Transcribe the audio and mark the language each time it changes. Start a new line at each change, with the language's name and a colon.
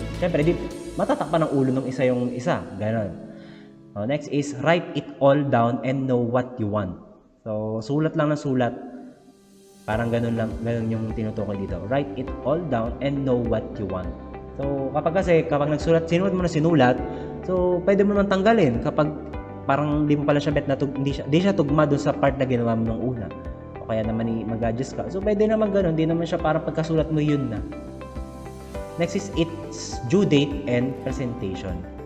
Filipino: Siyempre, matatakpan ng ulo ng isa yung isa. Ganon.
English: Next is write it all down and know what you want.
Filipino: So, sulat lang na sulat. Parang ganun yung tinutukoy dito.
English: Write it all down and know what you want.
Filipino: So, kapag nagsulat, sinulat mo na sinulat, so, pwede mo naman tanggalin kapag parang hindi mo pala siya bet na hindi siya tugma doon sa part na ginawa mo nung una. O kaya naman mag-adjust ka. So, pwede naman ganun. Hindi naman siya parang pagkasulat mo yun na.
English: Next is its due date and presentation.